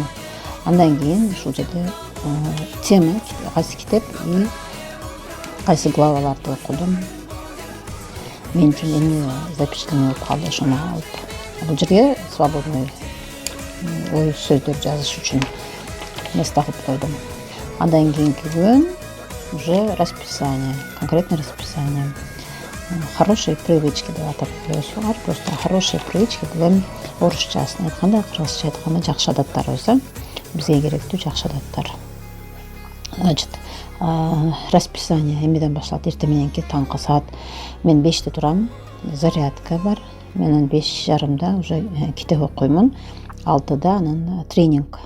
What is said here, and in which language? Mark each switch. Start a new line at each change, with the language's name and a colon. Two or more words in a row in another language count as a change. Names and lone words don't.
Kyrgyz: Андан кийин ушул жерде тема, кайсы китеп и кайсы главаларды окудум. Мен үчүн эмне запечатление болуп калды, ошону алып. Бул жерге свободный ой сөздөр жазыш үчүн место кылып койдум. Андан кийинки күн
Russian: уже расписание, конкретное расписание. Хорошие привычки
Kyrgyz: деп атап коесуңар.
Russian: Просто хорошие привычки
Kyrgyz: бул эми орусчасын айтканда, кыргызча айтканда жакшы адаттарыбыз, бизге керектүү жакшы адаттар. Значит, расписание эмеден башталат? Эртең мененки таңкы саат мен 5-те турам, зарядка бар. Мен 5:30 уже китеп окуймун. 6-да анан тренинг.